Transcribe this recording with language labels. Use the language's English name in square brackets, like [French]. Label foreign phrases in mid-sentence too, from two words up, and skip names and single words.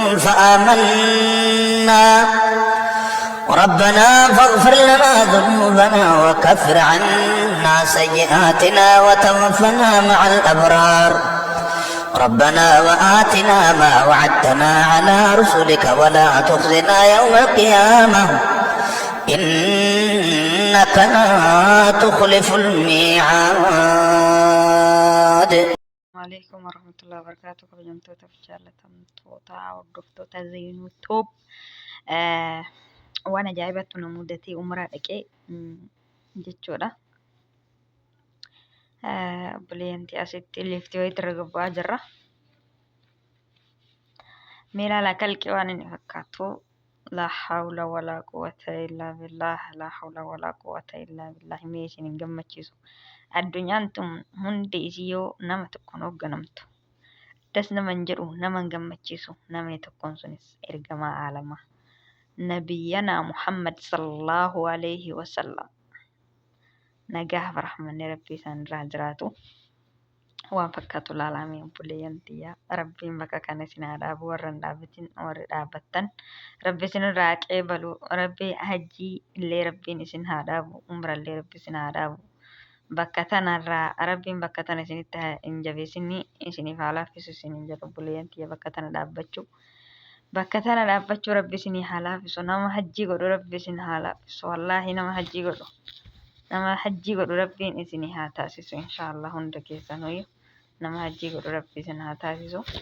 [Arabic] فآمنا ربنا فاغفر لنا ذنوبنا وكفر عنا سيئاتنا وتوفنا مع الأبرار ربنا وآتنا ما وعدتنا على رسلك ولا تخزنا يوم القيامة إنك لا تخلف الميعاد. عليكم ورحمة الله وبركاته. [Oromo] kabajamtoota fi jaallatamtoota hordoftoota Zeenuu Toob waan ajaa'ibatu na mudatee umraa dhaqee jechuudha. Obboleeyyantii asitti liftii wayii irra gubbaa jirra. Mee ilaala kalqi waan inni fakkaatu. [Arabic] لا حول ولا قوة إلا بالله. لا حول ولا قوة إلا بالله. [Oromo] Mee isin hin gammachiisu. Addunyaan tun hundi isii yoo nama tokkoon hoogganamtu. Das nama hin jedhu nama hin gammachiisu. Namni tokkoon sunis ergamaa aalamaa. [Arabic] نبينا محمد صلى الله عليه وسلم. [Oromo] Nagaa fi rahmanni Rabbii isaan irraa jiraatu. Waan fakkaatu laalamee obboleeyyantii Rabbiin bakka kana isin haa dhaabu warra hin dhaabatin warri dhaabbattan Rabbi isin irraa qeebalu Rabbi hajjii illee Rabbiin isin haa dhaabu umra illee Rabbi isin haa dhaabu bakka tanarraa Rabbiin bakka tana isinitti hin jabeessinni isiniif haa laaffisu isin hin jedhu obboleeyyantii bakka tana dhaabbachuu Rabbi isinii haa laaffisu nama hajjii godhu Rabbi isin haa laaffisu wallaahi nama hajjii godhu Rabbiin isinii haa taasisu inshaallah hunda keessanuu nama hajjii godhu Rabbi isin haa taasisu.